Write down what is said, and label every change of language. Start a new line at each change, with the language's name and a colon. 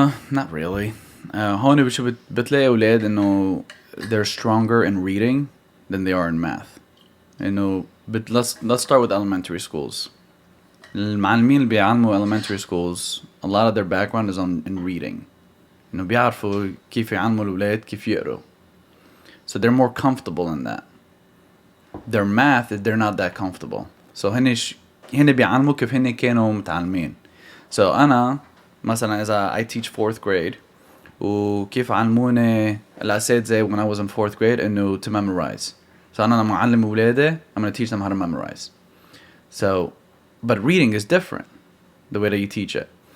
English: Not really.
Arabic: هون بتلاقي أولاد إنه
English: they're stronger in reading than they are in math. إنه let's start with elementary schools.
Arabic: المعلمين اللي بيعلموا
English: elementary schools a lot of their background is in reading.
Arabic: إنه بيعرفوا كيف يعلموا الأولاد كيف يقروا.
English: So they're more comfortable in that. Their math they're not that comfortable. So
Arabic: هن بيعلموا كيف هن كانوا متعلمين.
English: So
Arabic: أنا مثلا إذا
English: I teach 4th grade
Arabic: وكيف علموني الأساتذة
English: when I was in 4th grade إنه to memorize. So
Arabic: أنا لما أعلم أولادي
English: I'm going to teach them how to memorize. So but reading is different the way that you teach it.